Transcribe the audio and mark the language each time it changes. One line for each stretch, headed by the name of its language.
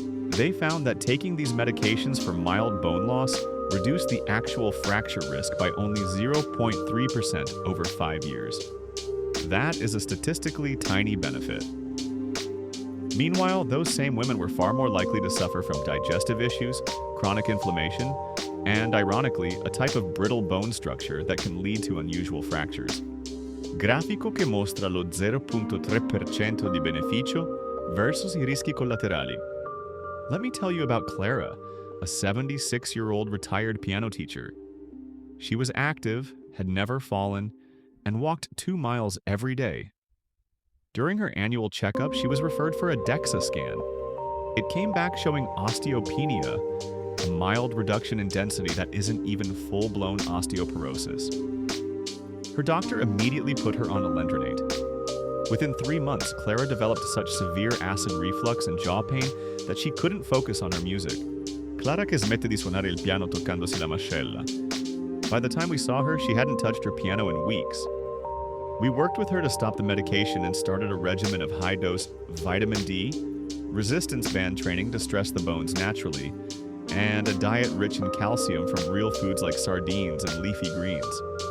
English: They found that taking these medications for mild bone loss reduced the actual fracture risk by only 0.3% over 5 years. That is a statistically tiny benefit. Meanwhile, those same women were far more likely to suffer from digestive issues, chronic inflammation, and, ironically, a type of brittle bone structure that can lead to unusual fractures.
Italian: Grafico che mostra lo 0.3% di beneficio versus I rischi collaterali.
English: Let me tell you about Clara, a 76-year-old retired piano teacher. She was active, had never fallen, and walked 2 miles every day, During her annual checkup, she was referred for a DEXA scan. It came back showing osteopenia, a mild reduction in density that isn't even full-blown osteoporosis. Her doctor immediately put her on alendronate. Within 3 months, Clara developed such severe acid reflux and jaw pain that she couldn't focus on her music.
Italian: Clara che smette di suonare il piano toccandosi la mascella.
English: By the time we saw her, she hadn't touched her piano in weeks. We worked with her to stop the medication and started a regimen of high-dose vitamin D, resistance band training to stress the bones naturally, and a diet rich in calcium from real foods like sardines and leafy greens.